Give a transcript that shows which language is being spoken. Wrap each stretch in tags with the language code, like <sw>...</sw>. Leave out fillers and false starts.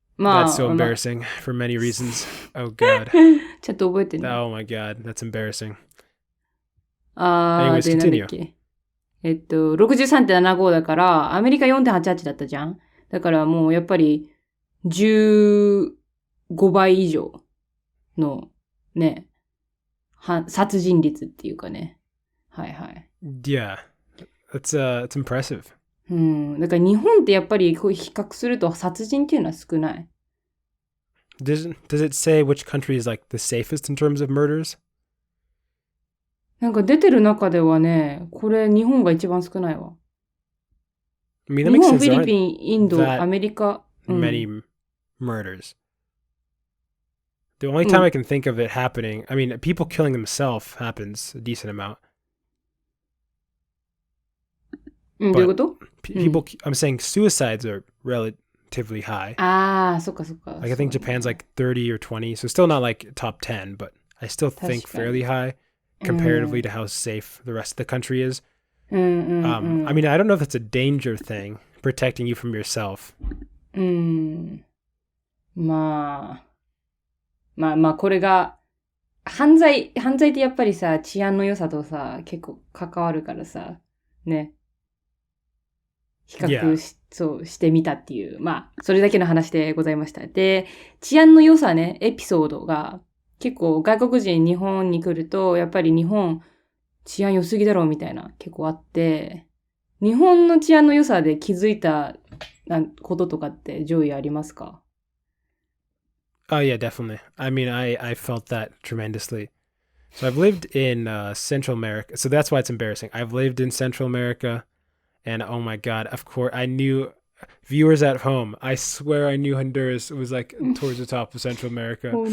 <en>That's so embarrassing for many reasons. Oh god.</en> <ja>ちょっと覚えてね。</ja> <en>Oh my god, that's embarrassing. Anyways,</en> <ja>で、なんだっけ。63.75 だから、アメリカ 4.88 だったじゃん。だからもうやっぱり15倍以上のね、殺人率っていうかね。はいはい。</ja> <en>Yeah, it's impressive.</en> <ja>だから日本ってやっぱりこう比較すると殺人っていうのは少ない。</ja> <en>Does it say which country is like the safest in terms of murders?</en> <ja>なんか出てる中ではね、これ日本が一番少ないわ。</ja> <en>I mean, that</en> <ja>日</ja> <en>makes</en> <ja>本、</ja> <en>sense.</en> <ja>フィリピン、インド、</ja> <en>that</en> <ja>アメリカ。</ja> <en>many murders. The only time I can think of it happening, I mean, people killing themselves happens a decent amount.</en> <ja>どういうこと？</ja> <en>People, I'm saying suicides are relatively high.</en> <ja>ああ、そっかそっか。</ja> <en>Like I think Japan's like 30 or 20, so still not like top 10, but I still think fairly high comparatively to how safe the rest of the country is. I mean, I don't know if it's a danger thing, protecting you from yourself.</en> <ja>まあ、これが、犯罪ってやっぱりさ、治安の良さとさ、結構関わるからさ、ね。比較してみたっていう、まあ、それだけの話でございました。で、治安の良さね、エピソードが、結構外国人日本に来ると、やっぱり日本治安良すぎだろうみたいな結構あって、日本の治安の良さで気づいたこととかって上位ありますか？</ja> <en>Oh yeah, definitely. I mean, I felt that tremendously. So I've lived in Central America, so that's why it's embarrassing. I've lived in Central America, and oh my god, of course, I knew, viewers at home, I swear I knew Honduras was like towards the top of Central America.</en>